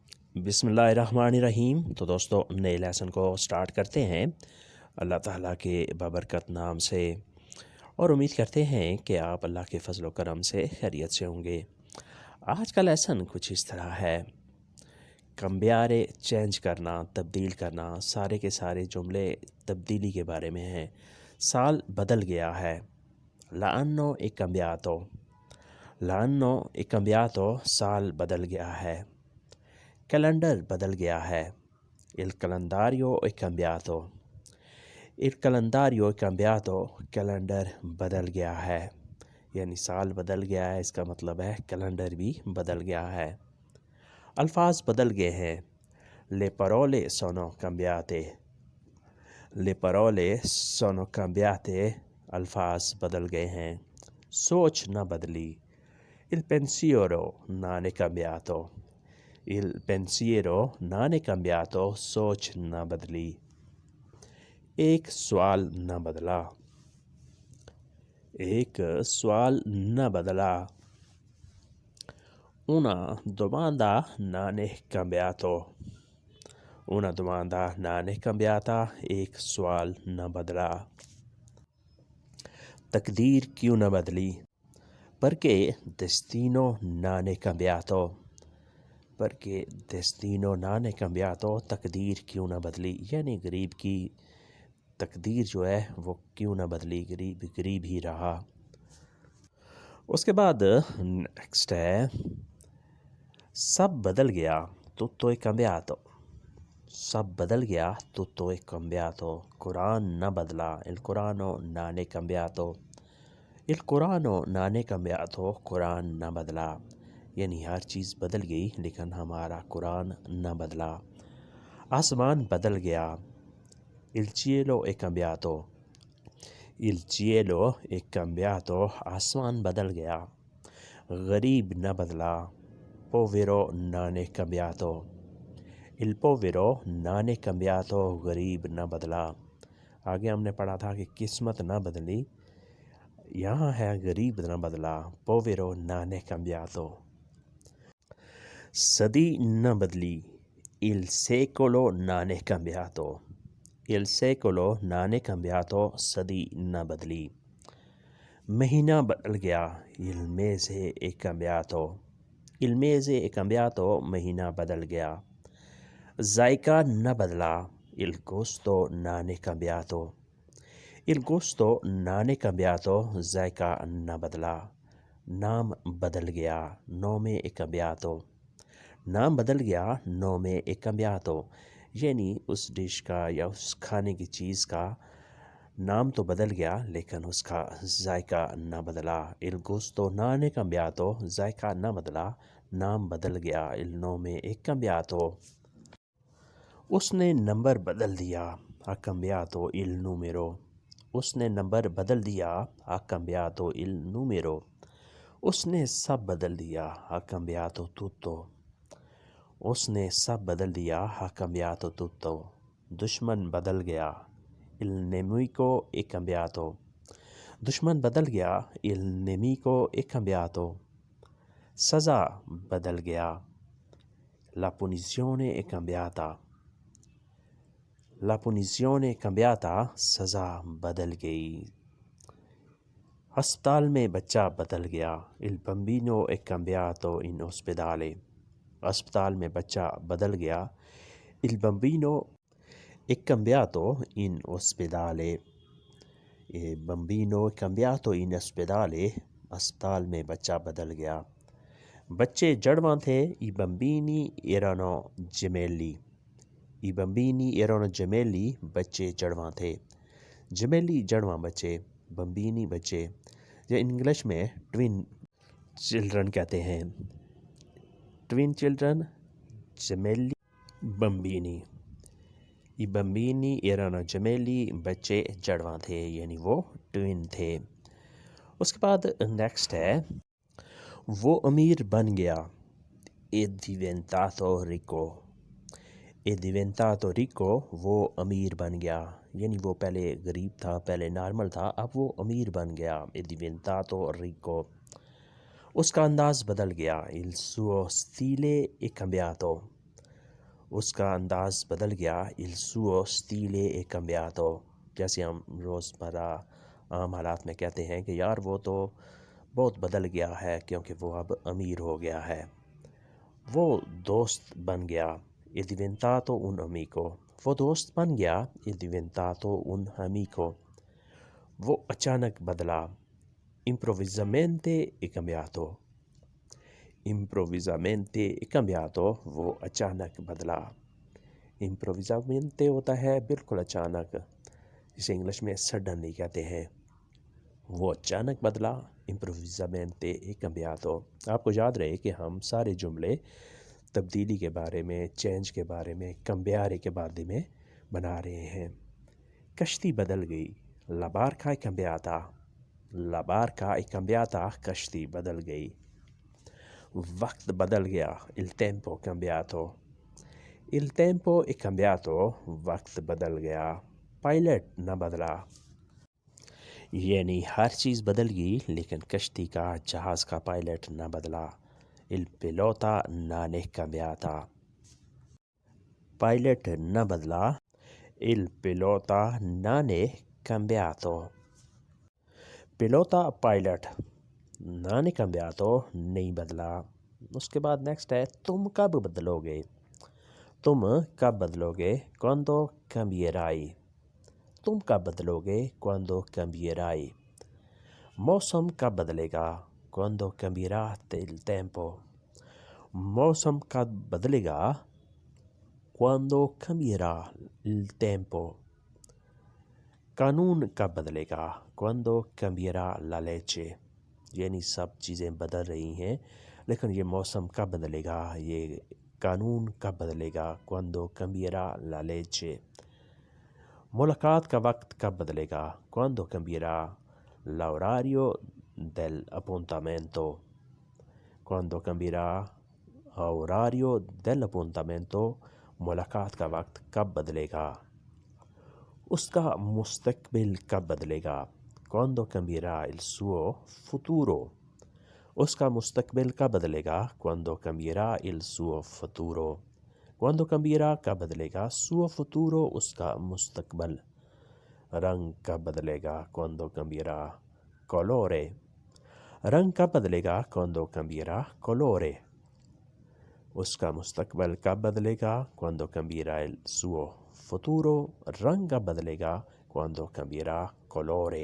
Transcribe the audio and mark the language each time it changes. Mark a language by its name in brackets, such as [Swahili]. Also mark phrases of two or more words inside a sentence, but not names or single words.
[Arabic] بسم اللہ الرحمن الرحیم۔ [Urdu] تو دوستو نئے لیسن کو سٹارٹ کرتے ہیں اللہ تعالیٰ کے بابرکت نام سے، اور امید کرتے ہیں کہ آپ اللہ کے فضل و کرم سے خیریت سے ہوں گے۔ آج کا لیسن کچھ اس طرح ہے: کمبیارے چینج کرنا، تبدیل کرنا، سارے کے سارے جملے تبدیلی کے بارے میں ہیں۔ سال بدل گیا ہے، [Italian] l'anno è cambiato، l'anno è cambiato، [Urdu] سال بدل گیا ہے۔ کیلنڈر بدل گیا ہے، [Italian] il calendario è cambiato، il calendario è cambiato، [Urdu] کیلنڈر بدل گیا ہے، یعنی سال بدل گیا ہے، اس کا مطلب ہے کیلنڈر بھی بدل گیا ہے۔ الفاظ بدل گئے ہیں، [Italian] le parole sono cambiate، le parole sono cambiate، [Urdu] الفاظ بدل گئے ہیں۔ سوچ نہ بدلی، [Italian] il pensiero non è cambiato، il pensiero non è cambiato، [Urdu] سوچ نہ بدلی۔ ایک سوال نہ بدلا، ایک سوال نہ بدلا۔ [Italian] una domanda non è cambiato، una domanda non è cambiata، [Urdu] ایک سوال نہ بدلا۔ تقدیر کیوں نہ بدلی، [Italian] perché destino non è cambiato، perché destino non è cambiato، [Urdu] تقدیر کیوں نہ بدلی، یعنی غریب کی تقدیر جو ہے وہ کیوں نہ بدلی، غریب غریب ہی رہا۔ اس کے بعد نیکسٹ ہے، سب بدل گیا [Italian] tutto è cambiato، [Urdu] سب بدل گیا [Italian] tutto è cambiato، [Urdu] قرآن نہ بدلا [Italian] il Corano non è cambiato، il Corano non è cambiato، [Urdu] قرآن نہ بدلا، یعنی ہر چیز بدل گئی لیکن ہمارا قرآن نہ بدلا۔ آسمان بدل گیا، [Italian] il cielo è cambiato، il cielo è cambiato، [Urdu] آسمان بدل گیا۔ غریب نہ بدلا، [Italian] povero non è cambiato، il povero non è cambiato، [Urdu] غریب نہ بدلا۔ آگے ہم نے پڑھا تھا کہ قسمت نہ بدلی، یہاں ہے غریب نہ بدلا، [Italian] povero non è cambiato۔ [Urdu] صدی نہ بدلی، [Italian] il secolo non è cambiato، il secolo non è cambiato، [Urdu] صدی نہ بدلی۔ مہینہ بدل گیا، [Italian] il mese è cambiato، il mese è cambiato، [Urdu] مہینہ بدل گیا۔ ذائقہ نہ بدلا، [Italian] il gusto non è cambiato، il gusto non è cambiato، [Urdu] ذائقہ نہ بدلا۔ نام بدل گیا، [Italian] nome è cambiato، [Urdu] نام بدل گیا [Italian] nome è cambiato، [Urdu] یعنی اس ڈش کا یا اس کھانے کی چیز کا نام تو بدل گیا لیکن اس کا ذائقہ نہ بدلا۔ [Italian] il gusto non è cambiato، [Urdu] ذائقہ نہ بدلا، نام بدل گیا [Italian] il nome è cambiato۔ [Urdu] اس نے نمبر بدل دیا [Italian] ha cambiato il numero، [Urdu] اس نے نمبر بدل دیا [Italian] ha cambiato il numero۔ [Urdu] اس نے سب بدل دیا [Italian] ha cambiato tutto، [Urdu] اس نے سب بدل دیا [Italian] ha cambiato tutto۔ [Urdu] دشمن بدل گیا [Italian] il nemico è cambiato، [Urdu] دشمن بدل گیا [Italian] il nemico è cambiato۔ [Urdu] سزا بدل گیا [Italian] la punizione è cambiata، la punizione è cambiata، [Urdu] سزا بدل گئی۔ ہسپتال میں بچہ بدل گیا [Italian] il bambino è cambiato in ospedale، [Urdu] ہسپتال میں بچہ بدل گیا [Italian] il bambino è cambiato in ospedale، il bambino è cambiato in ospedale، [Urdu] ہسپتال میں بچہ بدل گیا۔ بچے جڑواں تھے [Italian] i bambini erano gemelli، i bambini erano gemelli، [Urdu] بچے جڑواں تھے۔ gemelli جڑواں بچے، bambini بچے، جو انگلش میں [English] twin children [Urdu] کہتے ہیں، [English] twin children [Italian] gemelli bambini، i bambini erano gemelli، [Urdu] بچے جڑواں تھے یعنی وہ ٹوین تھے۔ اس کے بعد نیکسٹ ہے، وہ امیر بن گیا [Italian] è diventato ricco، è diventato ricco، [Urdu] وہ امیر بن گیا، یعنی وہ پہلے غریب تھا، پہلے نارمل تھا، اب وہ امیر بن گیا [Italian] è diventato ricco۔ [Urdu] اس کا انداز بدل گیا [Italian] il suo stile è cambiato، [Urdu] اس کا انداز بدل گیا [Italian] il suo stile è cambiato. [Urdu] جیسے ہم روزمرہ عام حالات میں کہتے ہیں کہ یار وہ تو بہت بدل گیا ہے کیونکہ وہ اب امیر ہو گیا ہے. وہ دوست بن گیا [Italian] è diventato un amico. [Urdu] وہ دوست بن گیا [Italian] è diventato un amico. [Urdu] وہ اچانک بدلا [Italian] improvvisamente è cambiato. improvvisamente è cambiato. [Urdu] وہ اچانک بدلا. improvvisamente ہوتا ہے بالکل اچانک، جسے انگلش میں سڈنلی کہتے ہیں. وہ اچانک بدلا [Italian] improvvisamente è cambiato. [Urdu] آپ کو یاد رہے کہ ہم سارے جملے تبدیلی کے بارے میں، چینج کے بارے میں، cambiare کے بارے میں بنا رہے ہیں. کشتی بدل گئی [Italian] la barca è cambiata. la barca è cambiata. [Urdu] کشتی بدل گئی. وقت بدل گیا [Italian] il tempo è cambiato. il tempo è cambiato. [Urdu] وقت بدل گیا. پائلٹ نہ بدلا، یعنی ہر چیز بدل گئی لیکن کشتی کا، جہاز کا پائلٹ نہ بدلا. [Italian] il pilota non è cambiata. [Urdu] پائلٹ نہ بدلا [Italian] il pilota non è cambiato. pilota پائلٹ non è cambiato [Urdu] نہیں بدلا. اس کے بعد نیکسٹ ہے تم کب بدلو گے. تم کب بدلو گے [Italian] quando cambierai. [Urdu] تم کب بدلو گے [Italian] quando cambierai. [Urdu] موسم کب بدلے گا [Italian] quando cambierà il tempo. [Urdu] موسم کب بدلے گا [Italian] quando cambierà il tempo. [Urdu] قانون کب بدلے گا [Italian] quando cambierà la legge. [Urdu] یعنی سب چیزیں بدل رہی ہیں لیکن یہ موسم کب بدلے گا، یہ قانون کب بدلے گا [Italian] quando cambierà la legge. [Urdu] ملاقات کا وقت کب بدلے گا [Italian] quando cambierà l'orario dell'appuntamento. quando cambierà l'orario dell'appuntamento. [Urdu] ملاقات کا وقت کب بدلے گا. اس کا مستقبل کب بدلے گا [Italian] quando cambierà il suo futuro. [Urdu] اس کا مستقبل کب بدلے گا [Italian] quando cambierà il suo futuro. quando cambierà [Urdu] کب بدلے گا [Italian] suo futuro [Urdu] اس کا مستقبل. رنگ کب بدلے گا [Italian] quando cambierà colore. [Urdu] رنگ کب بدلے گا [Italian] quando cambierà colore. [Urdu] اس کا مستقبل کب بدلے گا [Italian] quando cambierà il suo futuro. [Urdu] رنگ کب بدلے گا [Italian] quando cambierà colore.